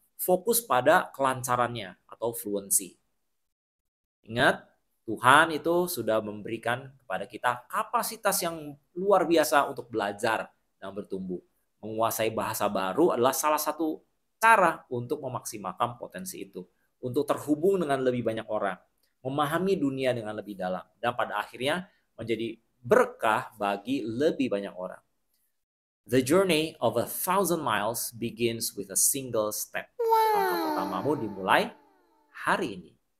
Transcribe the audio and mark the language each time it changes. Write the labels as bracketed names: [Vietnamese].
[Indonesian] Fokus pada kelancarannya atau fluency. Ingat, Tuhan itu sudah memberikan kepada kita kapasitas yang luar biasa untuk belajar dan bertumbuh. Menguasai bahasa baru adalah salah satu cara untuk memaksimalkan potensi itu. Untuk terhubung dengan lebih banyak orang. Memahami dunia dengan lebih dalam. Dan pada akhirnya menjadi berkah bagi lebih banyak orang. [English] The journey of 1,000 miles begins with a single step. [Indonesian] Langkah pertamamu dimulai hari ini.